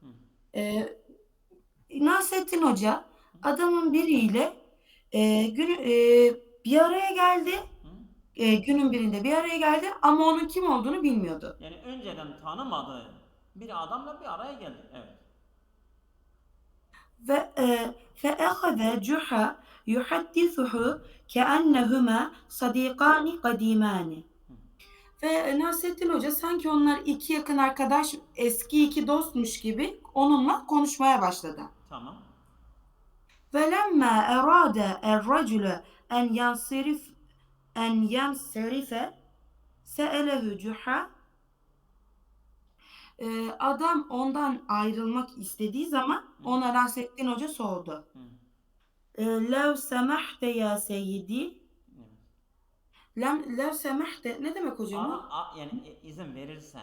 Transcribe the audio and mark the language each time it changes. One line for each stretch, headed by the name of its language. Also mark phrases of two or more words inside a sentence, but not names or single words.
Turkish: Nasrettin Hoca adamın biriyle bir araya geldi. Günün birinde bir araya geldi ama onun kim olduğunu bilmiyordu. Yani önceden tanımadığı bir adamla bir araya geldi. Evet.
Arabic: Ve فأخذ جحا يحدثه كأنهما صديقان قديمان.
Turkish: Ve Nasrettin Hoca sanki onlar iki yakın arkadaş, eski iki dostmuş gibi onunla konuşmaya başladı. Tamam.
Arabic: وَلَمَّا أَرَادَ الرَّجُلُ أَنْ يَنْصَرِفَ سَأَلَهُ جُحَا.
Turkish: Adam ondan ayrılmak istediği zaman ona Nasrettin Hoca sordu.
Arabic: لو سمحت يا سيدي. لو سمحت
Turkish: ne demek hocam o? Yani izin verirsen.